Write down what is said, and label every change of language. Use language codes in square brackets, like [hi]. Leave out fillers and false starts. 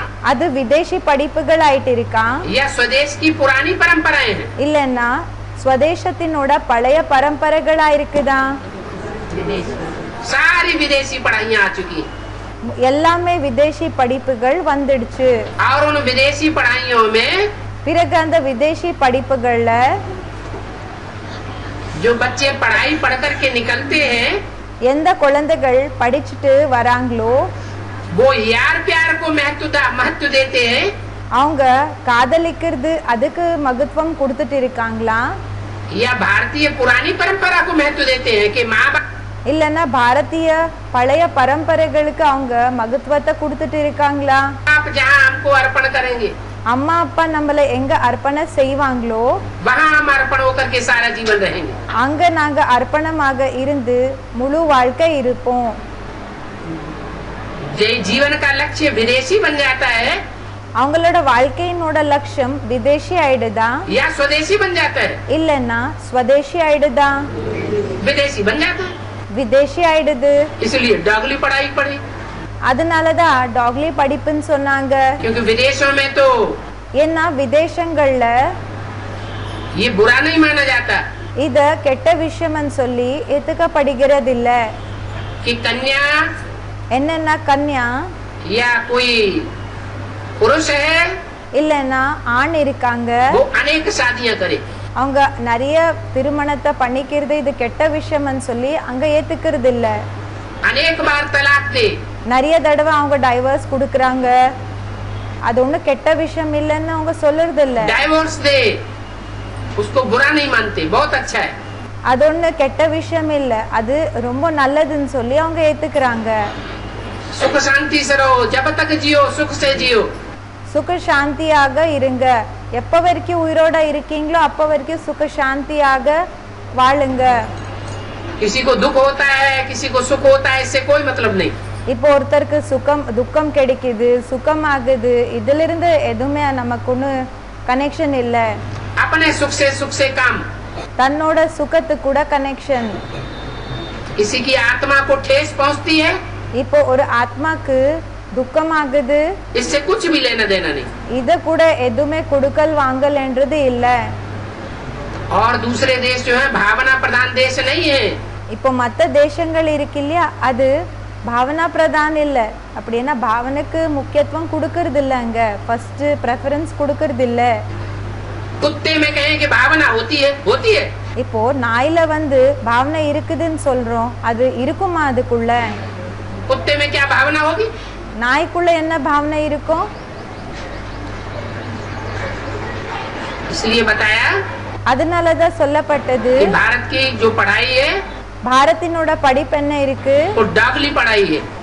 [ta] அது விதேசி படிப்புகள் ஆயிட்டு இருக்கான். [hi] या स्वदेश की पुरानी परंपराएं हैं। [ta] இல்லன்னா ஸ்வதேசத்தினோட பழைய பரம்பரைகளா இருக்குதா? [hi] सारी विदेशी पढ़ाइयां आ चुकी हैं। [ta] எல்லாமே விதேசி படிப்புகள் வந்துடுச்சு. [hi] और उन विदेशी पढ़ाइयों में [ta] பிறகு அந்த விதேசி படிப்புகள்ல [hi] जो बच्चे पढ़ाई पढ़ करके निकलते हैं, [ta] எந்த குழந்தைகள் படிச்சுட்டு வராங்களோ [hi] वो यार प्यार को महत्व देते हैं, [ta] அவங்க காதலிக்கிறது அதுக்கு மகத்துவம் கொடுத்துட்டு இருக்காங்களா? [hi] या भारतीय पुरानी परंपरा को महत्व देते हैं कि माँ बाप [ta] இல்லன்னா பாரதிய பழைய பரம்பரைகளுக்கு அவங்க மகத்துவத்தை கொடுத்துட்டு இருக்காங்களா? [hi] जहाँ हमको अर्पण करेंगे [ta] அம்மா அப்பா நம்மள எங்க அர்ப்பணம் செய்வாங்களோ [hi] वहाँ हम अर्पण होकर के सारा जीवन रहेंगे। [ta] அங்க நாங்க அர்ப்பணமாக இருந்து முழு வாழ்க்கை இருப்போம். [hi] जीवन का लक्ष्य विदेशी बन जाता है [ta] அவங்களோட வாழ்க்கையினோட லட்சியம் விதேசி ஆயிடுதா [hi] या स्वदेशी बन जाता है। [ta] இல்லன்னா ஸ்வதேசி ஆயிடுதா? [hi] विदेशी बन जाता है, [ta] விதேசி ஆயிடுது. [hi] इसलिए डागली पढ़ाई पढ़ी, [ta] அதனாலதான் டாக்லி படிப்புன்னு சொன்னாங்க. [hi] क्योंकि विदेशों में तो [ta] ஏன்னா விதேசங்கள்ல [hi] ये बुरा नहीं माना जाता [ta] இத கெட்ட விஷயம்னு சொல்லி ஏத்துக்கப்படுகிறது இல்ல. [hi] कि कन्या [ta] என்னன்னா கன்யா [hi] या कोई पुरुष है [ta] இல்லன்னா ஆண் இருக்காங்க [hi] वो अनेक शादियां करे, [ta] அவங்க நிறைய திருமணத்தை பண்ணிக்கிறது இது கெட்ட விஷயம்னு சொல்லி அங்க ஏத்துக்கிறது இல்ல. [hi] अनेक बार तलाक दे, [ta] நிறைய தடவை அவங்க டைவர்ஸ் கொடுக்கறாங்க. அது ஒண்ணு கெட்ட விஷயம் இல்லன்னு அவங்க சொல்றது இல்ல. [hi] डाइवोर्स दे, उसको बुरा नहीं मानते, बहुत अच्छा है। [ta] அது ஒண்ணு கெட்ட விஷயம் இல்ல, அது ரொம்ப நல்லதுன்னு சொல்லி அவங்க ஏத்துக்கிறாங்க. [hi] सुख शांति से रहो, जब तक जियो सुख से जियो। [ta] சுக சாந்தியாக இருங்க, எப்ப வரைக்கும் உயிரோட இருக்கீங்களோ அப்ப வரைக்கும் சுக சாந்தியாக வாழுங்க. [hi] किसी को दुख होता है, किसी को सुख होता है, इससे कोई मतलब नहीं। [ta] இப்போ ஒருத்தருக்கு துக்கம் கிடைக்குது, சுகம் ஆகுது, இதுல இருந்து எதுவுமே நமக்கு ஒண்ணு கனெக்ஷன் இல்ல. [hi] अपने सुख से काम, [ta] தன்னோட சுகத்து கூட கனெக்ஷன். [hi] किसी की आत्मा को ठेस पहुंचती है, [ta] இப்போ ஒரு ஆத்மாக்கு துக்கம் ஆகுது, [hi] इससे कुछ भी लेना देना नहीं। [ta] இத கூட எதுவுமே கொடுக்கல் வாங்கல் என்றது இல்ல. [hi] और दूसरे देश जो है भावना प्रधान देश नहीं है। [ta] இப்போ மத்த தேசங்கள் இருக்கு இல்லையா அது பாவனா பிரதான் இல்ல. அப்படின்னா பாவனைக்கு முக்கியத்துவம் கொடுக்கறது இல்ல, அங்க [en] first preference [ta] கொடுக்கறது இல்ல. [hi] कुत्ते में कहें कि भावना होती है। [ta] இப்போ நாயில பாவனை இருக்குதுன்னு சொல்றோம், அது இருக்குமா? அதுக்குள்ள [hi] कुत्ते में क्या भावना होगी? [ta] நாய்க்குள்ள என்ன பாவனை இருக்கும்? [hi] इसलिए बताया [ta] அதனாலதான் சொல்லப்பட்டது [hi] कि भारत की जो पढ़ाई है [ta] பாரத்தினோட படிப்பு என்ன இருக்கு? [hi] वो डागली पढ़ाई है,